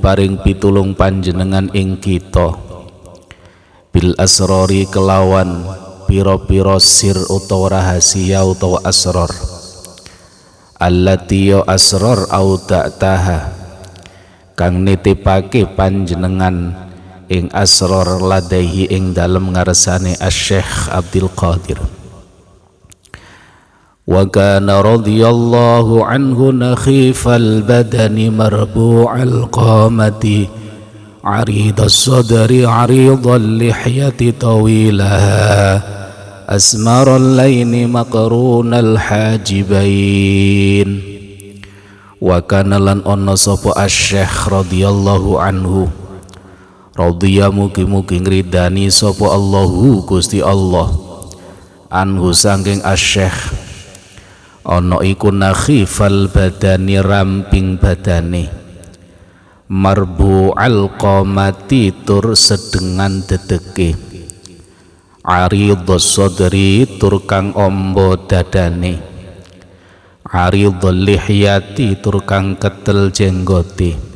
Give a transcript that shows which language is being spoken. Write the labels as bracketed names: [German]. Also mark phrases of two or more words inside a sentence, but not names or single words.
[Javanese] paring pitulung panjenengan ing kita [Arabic] بالأسرار [Javanese] kelawan pira-pira sir utawa rahasia utawa asrar, [Arabic] التي يا أسرار أودعتها [Javanese] kang nitipake panjenengan ing [Arabic] أسرار لديه [Javanese] ing dalem ngarsane Asy-Syaikh Abdul Qadir. [Arabic] وكان رضي الله عنه نحيف البدن مربوع القامة عريض الصدر عريض اللحية طويلها أسمر اللون مقرون الحاجبين. وكان [Javanese] lan ono sapa Asy-Syaikh [Arabic] رضي الله عنه, [Javanese] radhiya mugi-mugi ngridani sapa Allahu Gusti Allah anhu saking Asy-Syaikh, ono iku [Arabic] نحيف البدن [Javanese] ramping badane, [Arabic] مربوع القامة [Javanese] tur sedengan dedeke, [Arabic] عريض الصدر [Javanese] tur kang ombo dadane, [Arabic] عريض اللحية [Javanese] tur kang ketel jenggote,